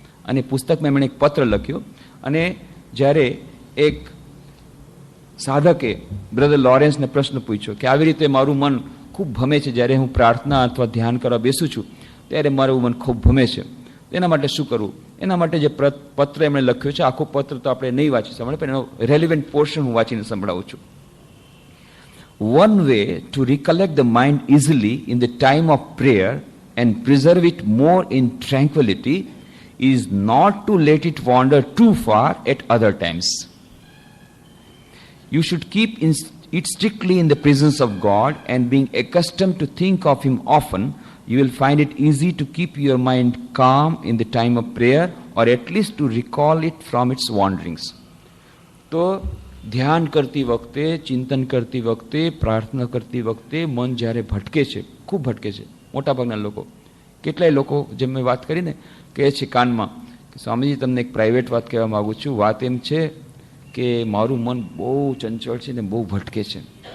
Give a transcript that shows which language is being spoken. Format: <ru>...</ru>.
<gu>અને પુસ્તકમાં એમણે એક પત્ર લખ્યો. અને જ્યારે એક સાધકે બ્રધર લોરેન્સને પ્રશ્ન પૂછ્યો કે આવી રીતે મારું મન ખૂબ ભમે છે, જ્યારે હું પ્રાર્થના અથવા ધ્યાન કરવા બેસું છું ત્યારે મારું મન ખૂબ ભમે છે, એના માટે શું કરવું? એના માટે જે પત્ર એમણે લખ્યો છે, આખો પત્ર તો આપણે નહીં વાંચી સંભળાય, પણ એનો રેલિવન્ટ પોર્શન હું વાંચીને સંભળાવું છું.</gu> <en>One way to recollect the mind easily in the time of prayer and preserve it more in tranquility is not to let it wander too far at other times. You should keep it strictly in the presence of God, and being accustomed to think of Him often, you will find it easy to keep your mind calm in the time of prayer, or at least to recall it from its wanderings.</en> <gu>તો ધ્યાન કરતી વખતે, ચિંતન કરતી વખતે, પ્રાર્થના કરતી વખતે મન જ્યારે ભટકે છે, ખૂબ ભટકે છે મોટાભાગના લોકો. કેટલાય લોકો, જેમ મેં વાત કરીને, કહે છે કાનમાં કે સ્વામીજી તમને એક પ્રાઇવેટ વાત કહેવા માગું છું. વાત એમ છે કે મારું મન બહુ ચંચળ છે ને બહુ ભટકે છે.</gu>